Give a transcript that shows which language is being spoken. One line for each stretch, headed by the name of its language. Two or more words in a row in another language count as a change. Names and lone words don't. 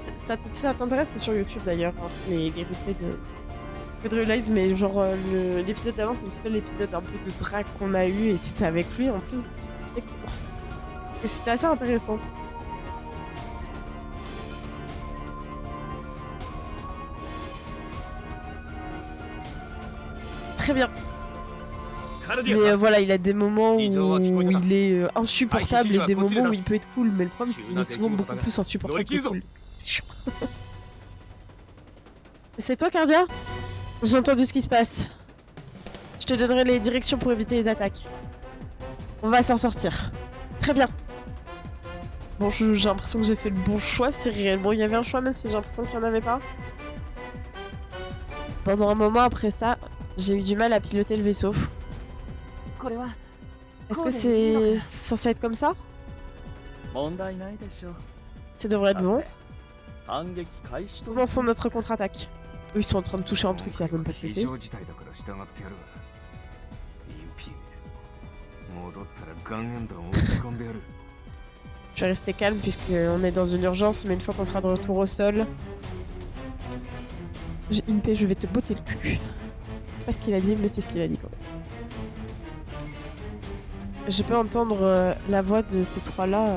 French: Ça t'intéresse, c'est sur YouTube d'ailleurs, hein, les replays de Realize, mais genre, l'épisode d'avant, c'est le seul épisode un peu de drag qu'on a eu, et c'était avec lui en plus. Et c'était assez intéressant. Très bien.
Japanese: カルデ
French: Mais
Japanese: ィア
French: voilà, il a des moments où il est insupportable et des moments où il peut être cool. Mais le problème, c'est qu'il est souvent beaucoup plus insupportable que cool. C'est chiant. C'est toi, Cardia? J'ai entendu ce qui se passe. Je te donnerai les directions pour éviter les attaques. On va s'en sortir. Très bien. Bon, j'ai l'impression que j'ai fait le bon choix. Si réellement il y avait un choix, même si j'ai l'impression qu'il n'y en avait pas. Pendant un moment après ça, j'ai eu du mal à piloter le vaisseau.
Japanese: これは
French: Est-ce que c'est censé être comme ça?
Japanese: 問題ないでしょう。
French: Ça devrait être bon.
Japanese: 反撃開始と
French: Commençons notre contre-attaque. Eux, ils sont en train de toucher un truc, ils savent même pas ce que
Japanese: 非
French: c'est.
Japanese: 常事態だから従ってやるわインピー戻ったらガンエンドンを打ち込んでやる
French: Je vais rester calme puisqu'on est dans une urgence, mais une fois qu'on sera de retour au sol... Impey, je vais te botter le cul. C'est pas ce qu'il a dit, mais c'est ce qu'il a dit quand même. Je peux entendre la voix de ces trois-là.